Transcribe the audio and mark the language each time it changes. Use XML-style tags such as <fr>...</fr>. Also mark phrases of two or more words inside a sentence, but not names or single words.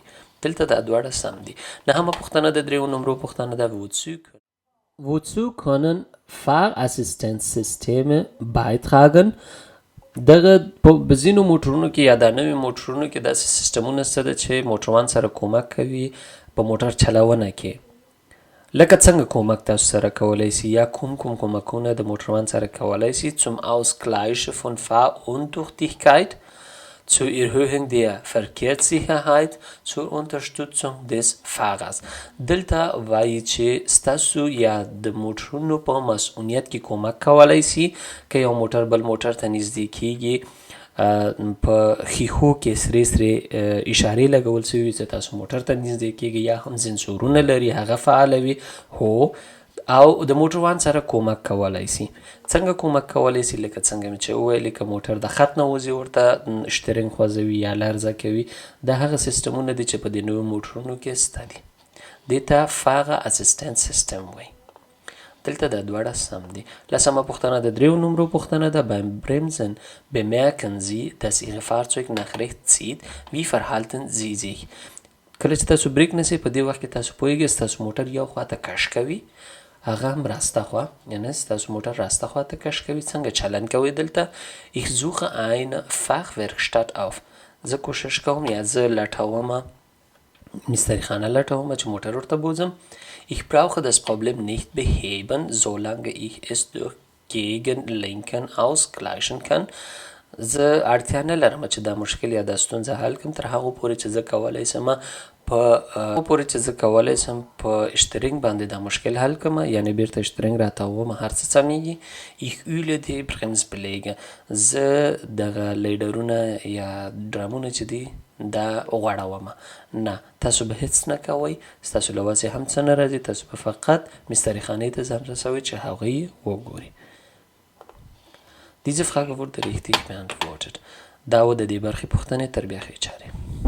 <ps>دلته دا دواړه سم دي. نهمه پوښتنه د دریو نمرو پوښتنه ده</ps> <de>Wozu können Fahrassistenzsysteme beitragen؟</de> <ps>دغه په ځینو موټرونو کې یا دا نوي موټرونو کې داسې سیستمونه شته ده چې موټروان سره کومک کوي په موټر چلونه کې. لکه څنګه کومک تاسو سره کولی شي یا کوم کومکونه د موټروان سره کولی شي</ps> <de>zum Ausgleich von Fahruntüchtigkeit, zur Erhöhung der Verkehrssicherheit, zur Unterstützung des Fahrers.</de> <ps>دلته وایي چې ستاسو یا د موټرونو په مسؤلیت کې کومک کولی شي که یو موټر بل موټر ته نږدې کیږي په ښیښو کې سرې اشارې لګول شوي وي چې تاسو موټر ته نږدې کیږي یا هم سنسورونه لري هغه فعاله وي هو او د موټروان سره کومک کولی شي. څنګه کومک کولی شي؟ لکه څنګه مې چې وویلې که موټر د خط نه وځي ورته شټرینګ خوځوي یا لرزه کوي دا هغه سیستمونه دي چې په دې نویو موټرونو کې شته دي. دې ته</ps> <de>Fahrassistent System</de> <ps>وایي. دلته دا دواړه سم دي. لسمه پوښتنه د دریو نمرو پوښتنه ده</ps> <de>beim Bremsen bemerken Sie, dass Ihr Fahrzeug nach rechts zieht. Wie verhalten Sie sich؟</de> <ps>کله چې تاسو بریک نیسئ په دې وخت کې تاسو پوهیږئ ستاسو موټر یو خواته کش کوي هغه هم راسته خوا یعنې ستاسو موټر راسته خواته کش کوي. څنګه چلن کوئ دلته</ps> <de>Ich suche eine Fachwerkstatt auf.</de> <ps>زه کوشش کوم یا زه لټومه مستري خانه لټومه چې موټر ورته بوځم.</ps> <de>Ich brauche das Problem nicht beheben, solange ich es durch Gegenlenken ausgleichen kann.</de> <ps>زه اړتیا نه لرم چې دا مشکل یا دا ستونزه حل کړم تر هغو پورې چې زه کولی شم په اشترینګ باندې دا مشکل حل کړم یعنې بیرته اشترینګ راتاووم هر څه سمیږي.</ps> <de>Ich ühle die Bremsbeläge.</de> <ps>زه دغه لیډرونه یا ډرامونه چې دي دا غوړوم. نه تاسو به هیڅ نه کوئ ستاسو له وسې هم څه نه راځي تاسو به فقط مستري خانې ته ځان رسوئ چې هغوی وګوري.</ps> <de>Diese Frage wurde richtig beantwortet.</de> <ps>دا و د دې برخې پوښتنې تر بیا ښې چارې.</ps>